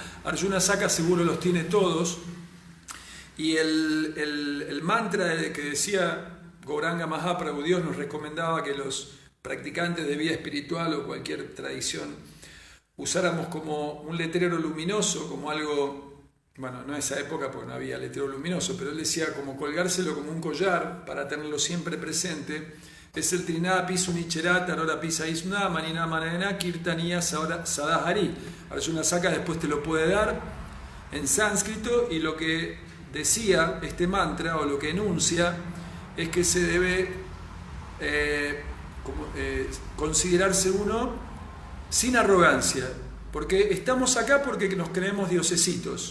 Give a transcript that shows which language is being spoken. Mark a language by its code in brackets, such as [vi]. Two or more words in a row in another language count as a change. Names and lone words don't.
[es] Arjuna Saka seguro los tiene todos. Y el mantra que decía Gauranga Mahaprabhu, Dios nos recomendaba que los practicantes de vida espiritual o cualquier tradición usáramos como un letrero luminoso, como algo, bueno, no en esa época porque no había letrero luminoso, pero él decía como colgárselo como un collar para tenerlo siempre presente. Es el [sa] तृणादपि सुनीचेन तरोरपि सहिष्णुना अमानिना मानदेन कीर्तनीयः सदा हरिः. [es] Arjuna Saka después te lo puede dar en sánscrito, y lo que decía este mantra, o lo que enuncia, es que se debe considerarse uno sin arrogancia, porque estamos acá porque nos creemos diosesitos.